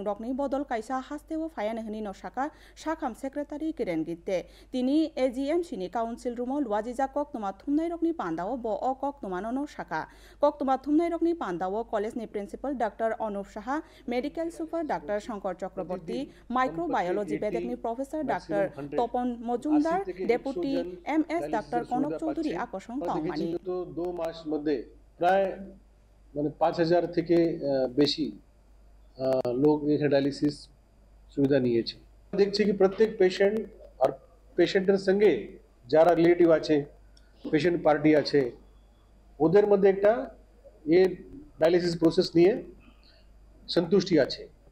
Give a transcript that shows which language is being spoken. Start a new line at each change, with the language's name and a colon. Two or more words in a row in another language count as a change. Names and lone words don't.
Kok Borok: रकनि बदल कायसा हास्तेव फायानो हनि नसाका शाखाम सेक्रेटारि किरेन गित्ते तिनि एजीएमसीनि काउन्सिल रुमो लुवाजिजा कक्तमा थुमनाय रकनि पान्दाव ब अ कक्तमानो शाखा कक्तमा थुमनाय रकनि पान्दाव कलेजनि प्रिन्सिपल डाक्टर अनुप साहा
English: medical super
Kok Borok: डाक्टर शंकर चक्रवर्ती माइक्रोबायोलॉजी बेदेकनि प्रोफेसर डाक्टर तपन मजुमदार
English: deputy MS
Kok Borok: डाक्टर कनक चौधरी আকর্ষণ পাওমানি
Bangla: 2 মাস মধ্যে প্রায় মানে 5000 থেকে বেশি লোক এখানে ডায়ালিসিস সুবিধা নিয়েছে। দেখছি কি প্রত্যেক পেশেন্ট আর পেশেন্টের সঙ্গে যারা রিলেটিভ আছে
English: patient party
Bangla: আছে ওদের মধ্যে একটা এই
English: dialysis process
Bangla: নিয়ে সন্তুষ্টি আছে।